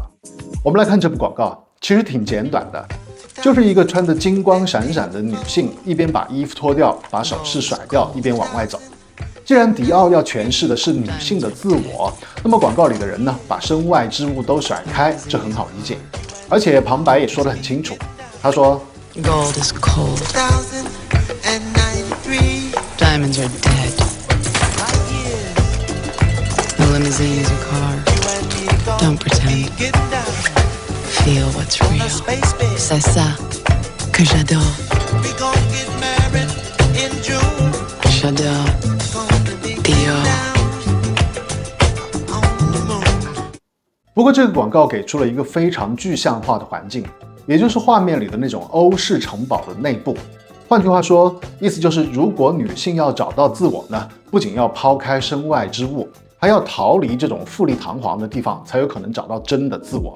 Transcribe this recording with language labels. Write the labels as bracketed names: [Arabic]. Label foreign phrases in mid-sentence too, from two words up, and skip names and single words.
[Chinese] 我们来看这部广告，其实挺简短的，就是一个穿得金光闪闪的女性，一边把衣服脱掉，把首饰甩掉，一边往外走。既然迪奥要诠释的是女性的自我，那么广告里的人呢，把身外之物都甩开，这很好理解。而且旁白也说得很清楚，他说 [English] Gold is cold. Diamonds are dead. The limousine is your car. Don't pretend. Feel what's real. [French] C'est ça que j'adore. J'adore Dior. [Chinese] 不过这个广告给出了一个非常具象化的环境，也就是画面里的那种欧式城堡的内部。换句话说，意思就是如果女性要找到自我呢，不仅要抛开身外之物，还要逃离这种富丽堂皇的地方，才有可能找到真的自我。